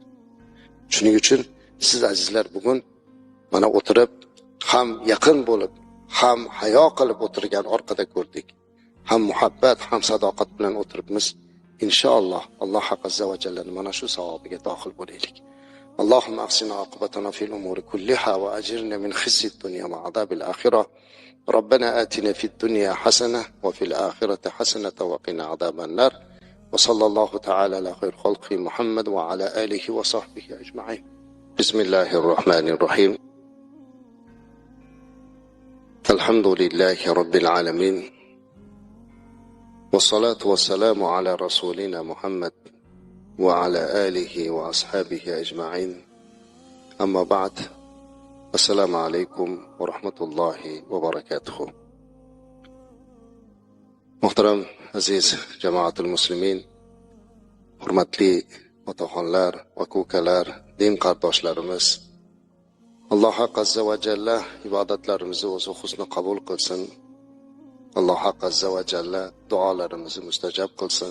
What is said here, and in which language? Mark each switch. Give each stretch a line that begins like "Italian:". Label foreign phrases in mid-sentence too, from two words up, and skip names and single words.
Uzbek: Shuning uchun siz azizlar bugun mana o'tirib, ham yaqin bo'lib, ham hayo qilib o'tirgan orqada ko'rdik. Ham muhabbat, ham sadoqat bilan o'tiribmiz. Inshaalloh Alloh
Arabic: عز وجل
Uzbek: mana shu savobiga dohil bo'laylik.
Arabic: اللهم أحسن عاقبتنا في الأمور كلها وأجرنا من خزي الدنيا وعذاب الآخرة. ربنا آتنا في الدنيا حسنة وفي الآخرة حسنة وقنا عذاب النار وصلى الله تعالى على خير خلقه محمد وعلى آله وصحبه أجمعين. بسم الله الرحمن الرحيم. الحمد لله رب العالمين والصلاة والسلام على رسولنا محمد وعلى آله وأصحابه أجمعين. أما بعد، السلام عليكم ورحمة الله وبركاته.
Uzbek: محترم aziz jamoatul muslimin, hurmatli otaxonlar va ko'kalar, din qardoshlarimiz, Alloh
Arabic: عز وجل
Uzbek: ibodatlarimizni o'zi husni qabul qilsin. Alloh
Arabic: عز وجل
Uzbek: duolarimizni mustajab qilsin.